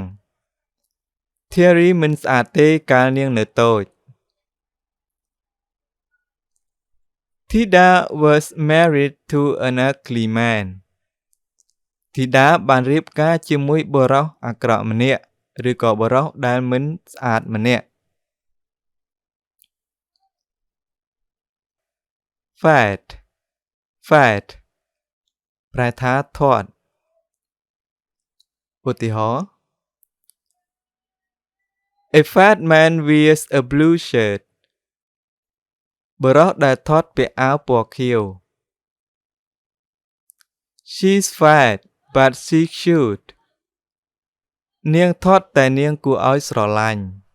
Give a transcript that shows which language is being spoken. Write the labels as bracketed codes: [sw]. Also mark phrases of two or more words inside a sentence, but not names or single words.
[en] Terry [km] មិនស្អាតទេកាលនាងនៅតូច [en] Thida was married to an ugly man. [km] Thida បានរៀបការជាមួយបុរសអាក្រក់ម្នាក់ឬក៏បុរសដែលមិនស្អាតម្នាក់ [en] Fat fat [km] ប្រែថាធាត់ឧទាហរណ៍ [en] A fat man wears a blue shirt. [km] បុរសដែលធាត់ពាក់អាវពណ៌ខៀវ [en] She's fat but she's cute. [km] នាងធាត់តែនាងគួរឲ្យស្រឡាញ់